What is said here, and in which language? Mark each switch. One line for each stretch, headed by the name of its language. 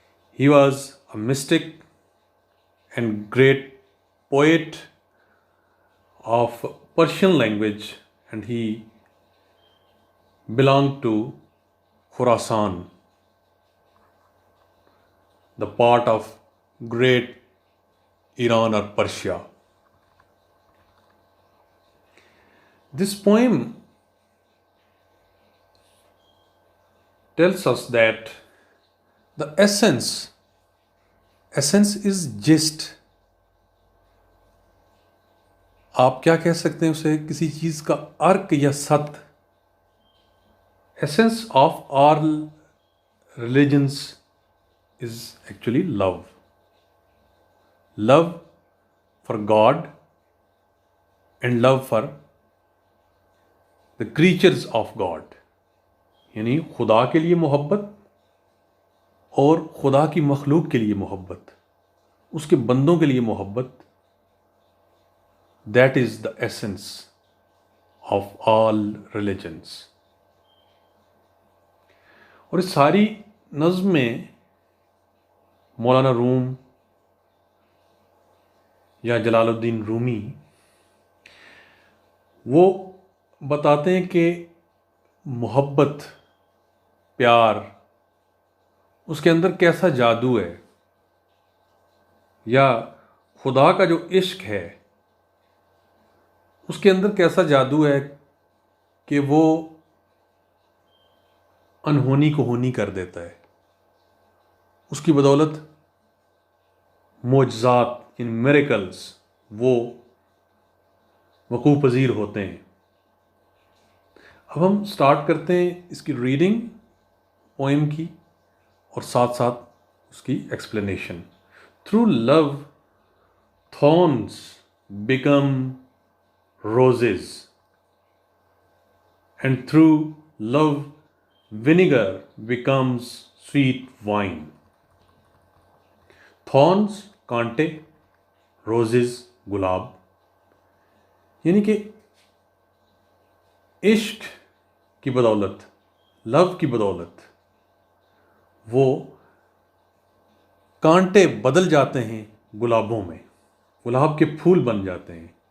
English: He was a mystic and great poet of Persian language, and he belonged to Khurasan, the part of great Iran or Persia. This poem tells us that the essence is gist.
Urdu: آپ کیا کہہ سکتے ہیں اسے؟ کسی چیز کا ارک یا ست.
English: Essence of all religions is actually love. Love for God and love for the creatures of God.
Urdu: یعنی خدا کے لیے محبت اور خدا کی مخلوق کے لیے محبت، اس کے بندوں کے لیے محبت.
English: That is the essence of all religions.
Urdu: اور اس ساری نظم میں مولانا روم یا جلال الدین رومی وہ بتاتے ہیں کہ محبت، پیار، اس کے اندر کیسا جادو ہے، یا خدا کا جو عشق ہے اس کے اندر کیسا جادو ہے کہ وہ انہونی کو ہونی کر دیتا ہے. اس کی بدولت معجزات یعنی میریکلز وہ وقوع پذیر ہوتے ہیں. اب ہم سٹارٹ کرتے ہیں اس کی ریڈنگ پوئم کی اور ساتھ ساتھ اس کی explanation.
English: Through love thorns become roses, and through love vinegar becomes sweet wine.
Urdu: Thorns کانٹے، roses گلاب. یعنی کہ عشق کی بدولت، لو کی بدولت وہ کانٹے بدل جاتے ہیں گلابوں میں، گلاب کے پھول بن جاتے ہیں.